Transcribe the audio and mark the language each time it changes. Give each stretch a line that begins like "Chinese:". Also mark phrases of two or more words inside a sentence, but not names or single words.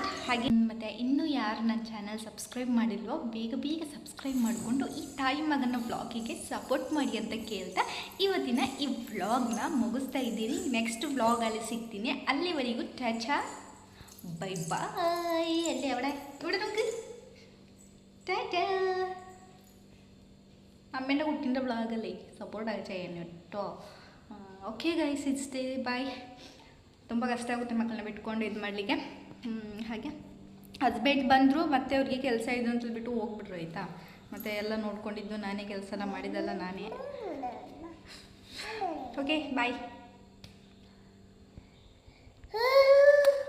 Kannada: ಹಾಗೆ ಮತ್ತು ಇನ್ನೂ ಯಾರು ನನ್ನ ಚಾನಲ್ ಸಬ್ಸ್ಕ್ರೈಬ್ ಮಾಡಿಲ್ವೋ ಬೇಗ ಸಬ್ಸ್ಕ್ರೈಬ್ ಮಾಡಿಕೊಂಡು ಈ ತಾಯಿ ಮಗನ ವ್ಲಾಗಿಗೆ ಸಪೋರ್ಟ್ ಮಾಡಿ ಅಂತ ಕೇಳ್ತಾ ಇವತ್ತಿನ ಈ ವ್ಲಾಗ್ನ ಮುಗಿಸ್ತಾ ಇದ್ದೀನಿ. ನೆಕ್ಸ್ಟ್ ವ್ಲಾಗಲ್ಲಿ ಸಿಗ್ತೀನಿ. ಅಲ್ಲಿವರೆಗೂ ಟಾಟಾ
English: bye bye.
Kannada: ಅಲ್ಲೇ ಅವಡೆ ನೋಡು ಟಾಟಾ.
Malayalam: അമ്മേൻ്റെ കുട്ടീൻ്റെ വ്ളോഗല്ലേ സപ്പോർട്ട് ചെയ്യാൻ കേട്ടോ.
English: okay guys,
Kannada: ಇಷ್ಟೇ, ಬಾಯ್. ತುಂಬ ಕಷ್ಟ ಆಗುತ್ತೆ ಮಕ್ಕಳನ್ನ ಬಿಟ್ಕೊಂಡು ಇದು ಮಾಡಲಿಕ್ಕೆ. ಹಾಗೆ ಹಸ್ಬೆಂಡ್ ಬಂದರು, ಮತ್ತೆ ಅವ್ರಿಗೆ ಕೆಲಸ ಇದು ಅಂತ ಹೇಳ್ಬಿಟ್ಟು ಹೋಗ್ಬಿಟ್ರು ಆಯಿತಾ. ಮತ್ತು ಎಲ್ಲ ನೋಡ್ಕೊಂಡಿದ್ದು ನಾನೇ, ಕೆಲಸನ ಮಾಡಿದ್ದಲ್ಲ ನಾನೇ.
English: okay bye.